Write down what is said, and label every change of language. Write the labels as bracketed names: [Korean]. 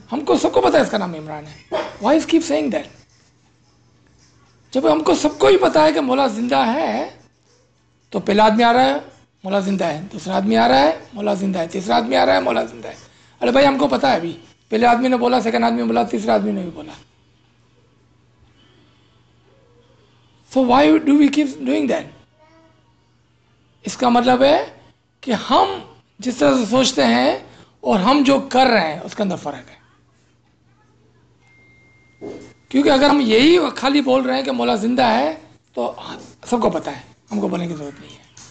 [Urdu] ہم کو سب کو پتا ہے اس کا نام عمران ہے. [English] Why is keep saying that? [Urdu] جب ہم کو سب کو ہی پتا ہے کہ مولا زندہ ہے، تو پہلا آدمی آ رہا ہے مولا زندہ ہے، دوسرا آدمی آ رہا ہے مولا زندہ ہے، تیسرا آدمی آ رہا ہے مولا زندہ ہے. ارے بھائی ہم کو پتا ہے، ابھی پہلے آدمی نے بولا، سیکنڈ آدمی نے بولا، تیسرا آدمی نے بھی بولا. [English] So why do we keep doing that? [Urdu] اس کا مطلب ہے کہ ہم جس طرح سے سوچتے ہیں اور ہم جو کر رہے ہیں اس کے اندر فرق ہے. کیونکہ اگر ہم یہی خالی بول رہے ہیں کہ مولا زندہ ہے تو سب کو پتا ہے، ہم کو بولنے کی ضرورت نہیں ہے.